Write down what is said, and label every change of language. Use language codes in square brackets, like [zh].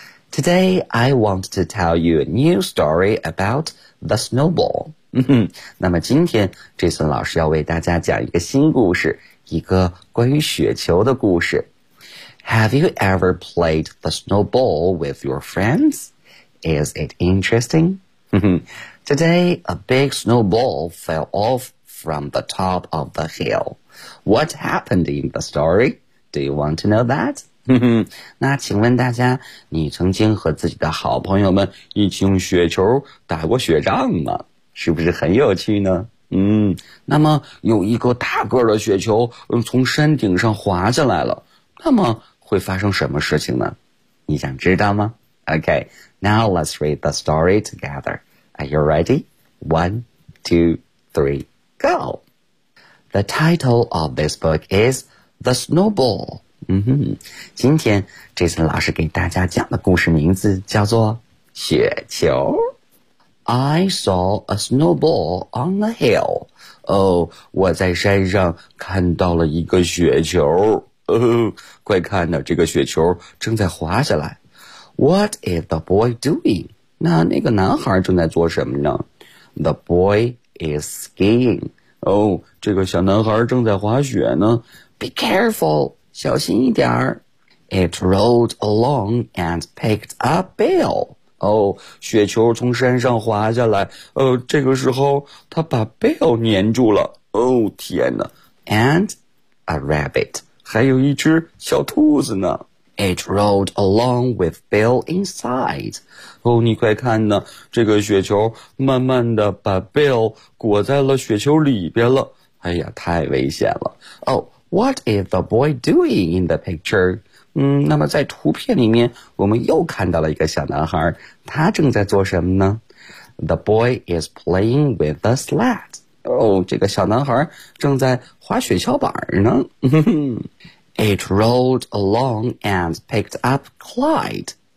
[en] Today, I want to tell you a new story about the snowball. [zh] 那么今天 Jason 老师要为大家讲一个新故事，一个关于雪球的故事。 [en] Have you ever played the snowball with your friends? Is it interesting? Today, a big snowball fell off from the top of the hill. What happened in the story? Do you want to know that? [zh] 那请问大家，你曾经和自己的好朋友们一起用雪球打过雪仗吗？是不是很有趣呢？那么有一个大个的雪球从山顶上滑下来了，那么会发生什么事情呢？你想知道吗？ [en] OK, now let's read the story together. Are you ready? 1, 2, 3, go! The title of this book is The Snowball. [zh] 今天这次老师给大家讲的故事名字叫做雪球。 [en] I saw a snowball on a hill. [zh] 我在山上看到了一个雪球。快看呢，这个雪球正在滑下来。 [en] What is the boy doing? [zh] 那个男孩正在做什么呢？ [en] The boy is skiing. [zh] 这个小男孩正在滑雪呢。 [en] Be careful, [zh] 小心一点儿。 [en] It rolled along and picked a bell. [zh] 雪球从山上滑下来，这个时候他把 bell 粘住了。天哪。 [en] And a rabbit, [zh] 还有一只小兔子呢。 [en] It rolled along with bell inside. [zh] 你快看呢，这个雪球慢慢的把 bell 裹在了雪球里边了。哎呀，太危险了。 [en] What is the boy doing in the picture? [zh] 那么在图片里面我们又看到了一个小男孩，他正在做什么呢？ [en] The boy is playing with the sled. [zh] 这个小男孩正在滑雪橇板呢。 [en] It rolled along and picked up Clyde.